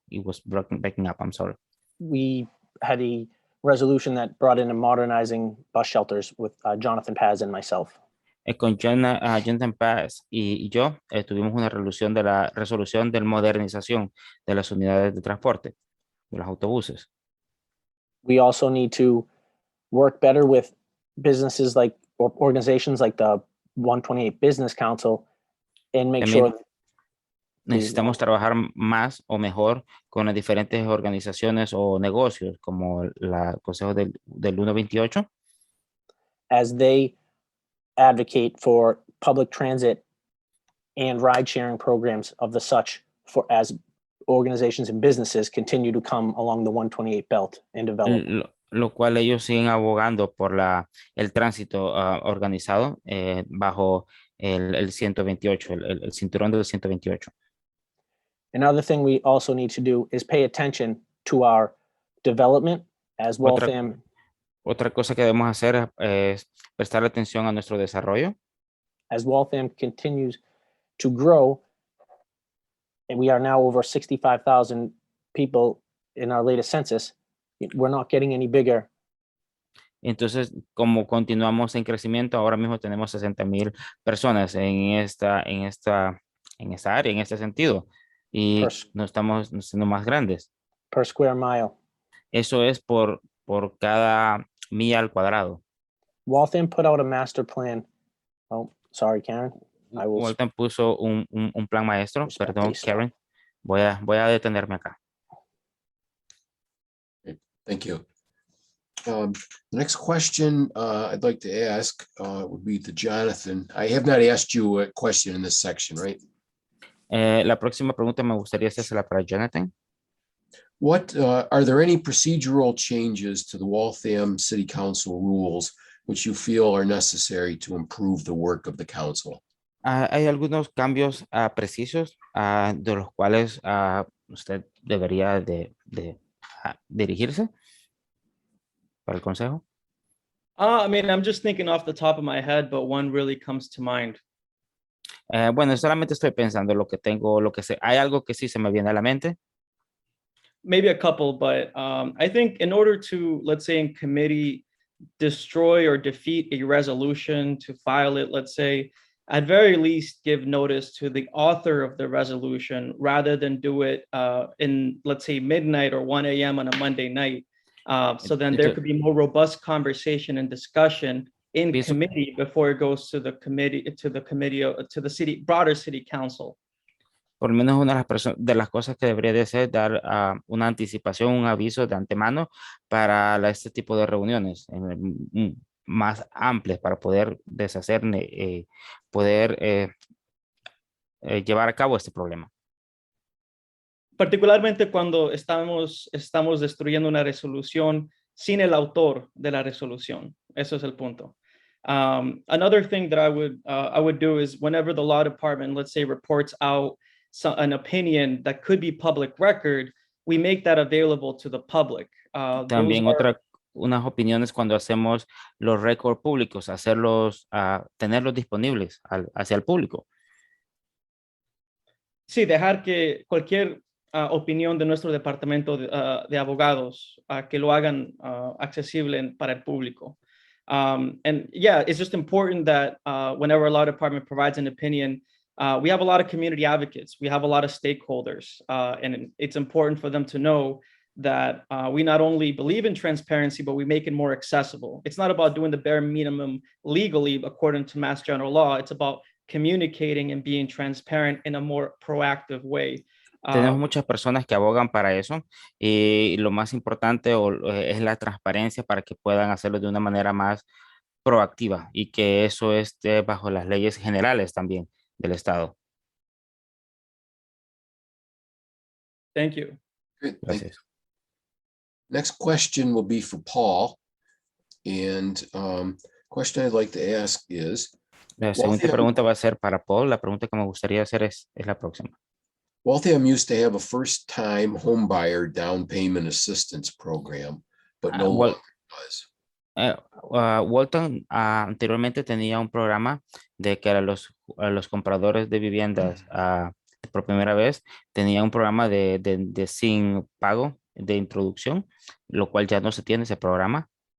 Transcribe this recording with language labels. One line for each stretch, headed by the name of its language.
English: It was breaking up, I'm sorry. We had a resolution that brought in a modernizing bus shelters with Jonathan Paz and myself.
Spanish: Con Jonathan Paz y yo tuvimos una resolución de modernización de las unidades de transporte, de los autobuses.
English: We also need to work better with businesses like, or organizations like the 128 Business Council and make
Spanish: También
English: sure.
Spanish: Necesitamos trabajar más o mejor con las diferentes organizaciones o negocios como el Consejo del 128.
English: As they advocate for public transit and ride sharing programs of the such for as organizations and businesses continue to come along the 128 belt and develop.
Spanish: Lo cual ellos siguen abogando por el tránsito organizado bajo el 128, el cinturón del 128.
English: Another thing we also need to do is pay attention to our development As
Spanish: Otra,
English: Waltham,
Spanish: otra cosa que debemos hacer es prestar atención a nuestro desarrollo.
English: as Waltham continues to grow, and we are now over 65,000 people in our latest census, we're not getting any bigger.
Spanish: Entonces, como continuamos en crecimiento, ahora mismo tenemos 60,000 personas en esta área, en este sentido, y
English: Per,
Spanish: no estamos siendo más grandes.
English: per square mile.
Spanish: Eso es por cada milla al cuadrado.
English: Waltham put out a master plan. Oh, sorry, Karen. I will.
Spanish: Walton puso un plan maestro, perdón,
English: Respectfully,
Spanish: Karen. Voy a detenerme acá.
English: Thank you. The next question I'd like to ask would be to Jonathan. I have not asked you a question in this section, right?
Spanish: La próxima pregunta me gustaría hacerla para Jonathan.
English: What are there any procedural changes to the Waltham City Council rules which you feel are necessary to improve the work of the council?
Spanish: Hay algunos cambios precisos de los cuales usted debería de dirigirse para el consejo.
English: I mean, I'm just thinking off the top of my head, but one really comes to mind.
Spanish: Bueno, solamente estoy pensando lo que tengo, lo que sé. Hay algo que sí se me viene a la mente.
English: Maybe a couple, but I think in order to, let's say in committee, destroy or defeat a resolution, to file it, let's say, at very least give notice to the author of the resolution rather than do it in, let's say, midnight or 1 a.m. on a Monday night. So then there could be more robust conversation and discussion in committee before it goes to the committee, to the city, broader city council.
Spanish: Por lo menos una de las cosas que debería de ser dar una anticipación, un aviso de antemano para este tipo de reuniones más amplias para poder deshacer, poder llevar a cabo este problema. Particularmente cuando estamos destruyendo una resolución sin el autor de la resolución. Eso es el punto.
English: Another thing that I would do is whenever the law department, let's say, reports out an opinion that could be public record, we make that available to the public.
Spanish: También unas opiniones cuando hacemos los récords públicos, tenerlos disponibles hacia el público. Sí, dejar que cualquier opinión de nuestro departamento de abogados que lo hagan accesible para el público.
English: And yeah, it's just important that whenever a law department provides an opinion, we have a lot of community advocates, we have a lot of stakeholders, and it's important for them to know that we not only believe in transparency, but we make it more accessible. It's not about doing the bare minimum legally according to Mass General Law. It's about communicating and being transparent in a more proactive way.
Spanish: Tenemos muchas personas que abogan para eso y lo más importante es la transparencia para que puedan hacerlo de una manera más proactiva y que eso esté bajo las leyes generales también del Estado.
English: Thank you. Good, thank you.
Spanish: Gracias.
English: Next question will be for Paul. And question I'd like to ask is,
Spanish: La siguiente pregunta va a ser para Paul. La pregunta que me gustaría hacer es la próxima.
English: Waltham used to have a first-time homebuyer down payment assistance program, but no longer does.
Spanish: Waltham anteriormente tenía un programa de que a los compradores de viviendas por primera vez tenía un programa de sin pago de introducción, lo cual ya no se tiene ese programa.